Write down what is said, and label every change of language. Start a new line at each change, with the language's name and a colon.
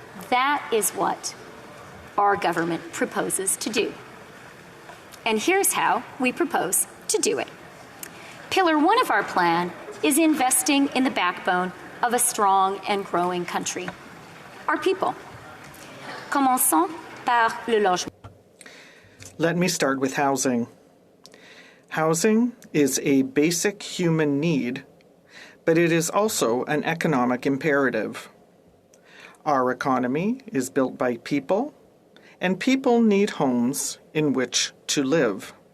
English: That is what our government proposes to do. And here's how we propose to do it. Pillar 1 of our plan is investing in the backbone of a strong and growing country, our people.
French: Commençons par le logement.
English: Let me start with housing. Housing is a basic human need, but it is also an economic imperative. Our economy is built by people, and people need homes in which to live.